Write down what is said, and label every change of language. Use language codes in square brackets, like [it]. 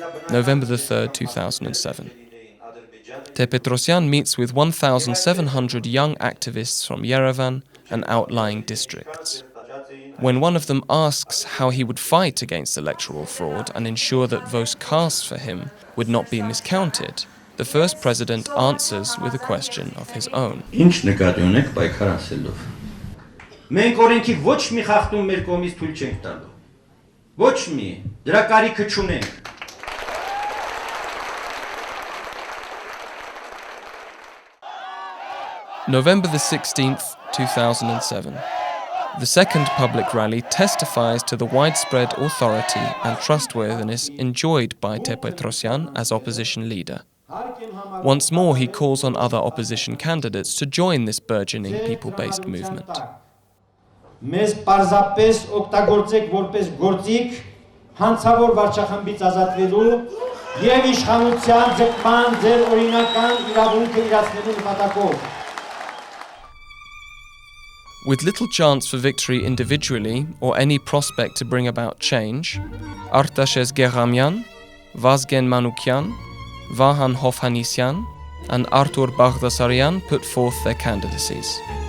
[en] November the 3rd, 2007. Ter-Petrosyan meets with 1,700 young activists from Yerevan and outlying districts. When one of them asks how he would fight against electoral fraud and ensure that votes cast for him would not be miscounted, the first president answers with a question of his own. [hy] Ինչ նկատի ունեք պայքար ասելով։ Մենք օրենքի ոչ մի խախտում մեր կողմից թույլ չենք տալու։ Ոչ մի, դրա կարիքը չունենք։ [en] November the 16th, 2007. The second public rally testifies to the widespread authority and trustworthiness enjoyed by Ter-Petrosyan as opposition leader. Once more, he calls on other opposition candidates to join this burgeoning people-based movement. [hy] Մեզ պարզապես օգտագործեք որպես գործիք հանցավոր վարչախմբից ազատվելու եւ իշխանության ձգման ձեր օրինական իրավունքը իրացնելու նպատակով. [en] With little chance for victory individually or any prospect to bring about change, Artashes Geramyan, Vazgen Manukyan, Vahan Hofhannisyan, and Artur Baghdasaryan put forth their candidacies.